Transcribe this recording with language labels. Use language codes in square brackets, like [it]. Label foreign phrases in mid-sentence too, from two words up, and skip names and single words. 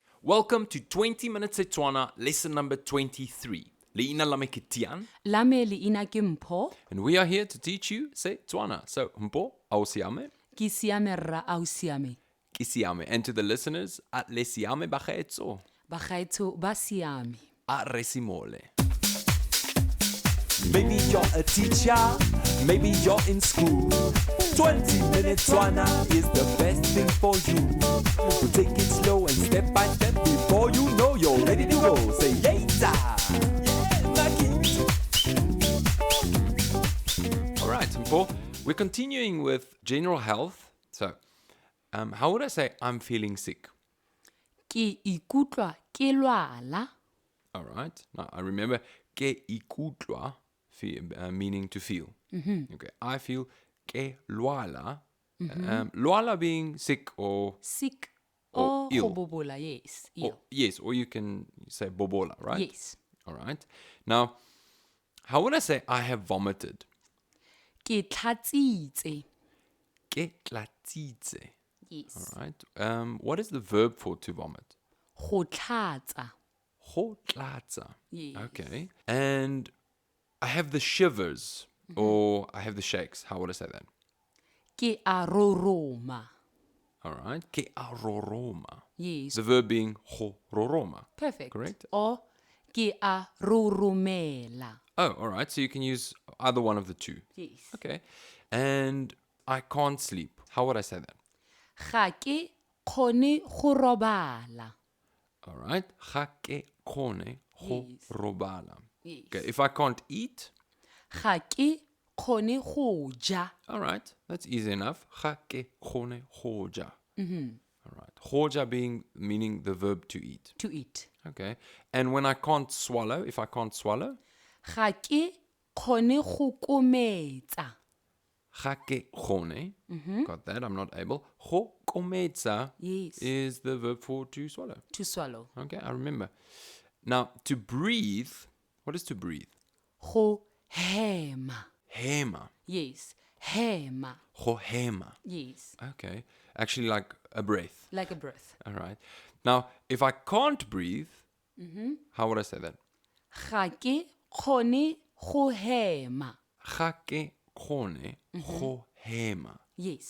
[en] Welcome to 20 Minute Setswana, lesson number 23. [tn] Leina lame ke Tian, Lame leina ke Mpho, [en] and we are here to teach you Setswana. [tn] So, Mpho, au siame, ke siame rra au siame. ki siame. [en] And to the listeners, [tn] at le siame bagaetso, Bagaetsho ba siame. a resimole. [en] Maybe you're a teacher, maybe you're in school. 20 minutes Setswana is the best thing for you. So take it slow and step by step before you know you're ready to go. Say later. All right, Mpho, we're continuing with general health. So, how would I say I'm feeling sick? [tn] Ke ikutlwa ke lwala. [en] All right. Now, I remember [tn] ke ikutlwa, [en] meaning to feel. Okay. I feel [tn] ke lwala. [en] Lwala being sick or Sick Or or ill. [tn] go bobola, yes. [en] Or, Ill. yes, or you can say bobola, right? Yes. All right. Now, how would I say I have vomited? [tn] Ke tlhatsitse. Ke tlatsitse. [en] Yes. All right. What is the verb for to vomit? [tn] Go tlhatsa. Go tlatsa. [en] Yes. Okay. And I have the shivers or I have the shakes. How would I say that? [tn] Ke a roroma. [en] All right. [tn] Ke aroroma. [en] Yes. The verb being [tn] go roroma. [en] Perfect. Correct. [tn] Or ke a roromela. [en] Oh, all right. So you can use either one of the two. Yes. Okay. And I can't sleep. How would I say that? [tn] Ga ke kgone go robala. [en] All right. [tn] Ga ke kgone go [en] Yes. [tn] robala. [en] Yes. Okay. If I can't eat, [tn] Ga ke kgone go ja. [en] all right. That's easy enough. [tn] Ga ke kgone go ja. [en] All right. [tn] Go ja [en] meaning the verb to eat. To eat. Okay. And when I can't swallow, if I can't swallow, [tn] Ga ke kgone go kometsa. ga ke kgone, [en] got that, I'm not able. [tn] Go kometsa [en] Yes. is the verb for to swallow. To swallow. Okay, I remember. Now, to breathe, what is to breathe? [tn] Go hema. Hema. [en] Yes. Hema. [tn] Go hema. [en] Yes. Okay. Actually, like a breath. Like a breath. All right. Now, if I can't breathe, how would I say that? [tn] Ga ke kgone go hema. Ga ke kgone go hema. [en] Yes.